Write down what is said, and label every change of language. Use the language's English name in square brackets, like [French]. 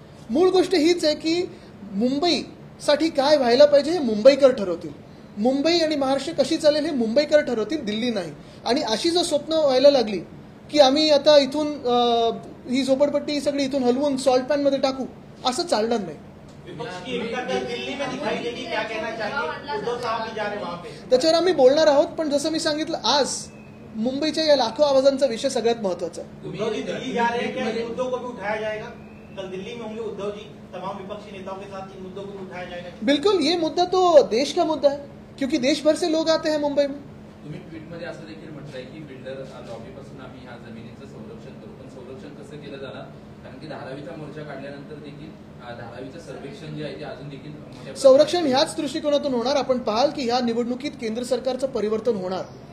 [Marathi] मूळ गोष्ट हीच आहे की मुंबईसाठी काय व्हायला पाहिजे हे मुंबईकर ठरवतील. मुंबई आणि महाराष्ट्र कशी चालेल हे मुंबईकर ठरवतील, दिल्ली नाही. आणि अशी जर स्वप्न व्हायला लागली की आम्ही आता इथून ही झोपडपट्टी सगळी इथून हलवून सॉल्ट पॅन मध्ये टाकू, असं चालणार नाही. [Hindi] विपक्ष की एकता दिल्ली में दिखाई देगी, क्या कहना चाहिए? उद्धव साहब भी जा रहे वहां पे. [Marathi] त्याच्यावर आम्ही बोलणार आहोत. पण जसं मी सांगितलं, आज मुंबईच्या या लाखो आवाजांचा विषय सगळ्यात महत्वाचा आहे. [Hindi] उद्धव जी दिल्ली जा रहे हैं, क्या मुद्दों को भी उठाया जाएगा? कल दिल्ली में होंगे उद्धव जी, तमाम विपक्षी नेताओं के साथ इन मुद्दों को भी उठाया जाएगा? बिल्कुल, ये मुद्दा तो देश का मुद्दा है, क्योंकि देश भर से लोग आते हैं मुंबई में. [Marathi] तुम्ही ट्विटमध्ये असं देखील म्हटलंय की बिल्डर लॉबीपासून आम्ही ह्या जमिनीचं संरक्षण करू, पण संरक्षण कसं केलं जाणार? कारण की धारावीचा मोर्चा काढल्यानंतर देखील धारावीचं सर्वेक्षण जे आहे ते अजून देखील संरक्षण ह्याच दृष्टिकोनातून होणार. आपण पाहाल की ह्या निवडणुकीत केंद्र सरकारचं परिवर्तन होणार.